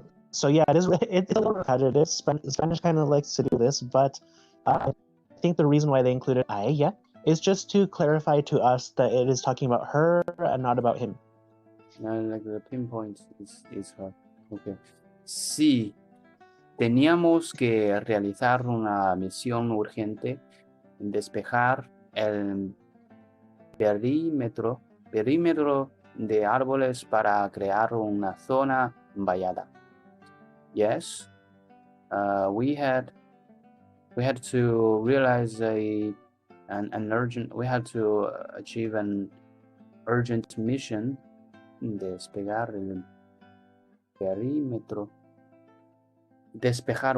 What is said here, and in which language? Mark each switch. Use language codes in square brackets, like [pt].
[en] So yeah, it's a little repetitive. Spanish kind of likes to do this, but I think the reason why they included [es] a ella [en] is just to clarify to us that it is talking about her and not about him. Like the pinpoint is her. Okay. [es] Sí, teníamos que realizar una misión urgente, despejar el perímetro de árboles para crear una zona vallada. [en] Yes, we had to realize an urgent. We had to achieve an urgent mission. [es] Despegar el perímetro. Despejar.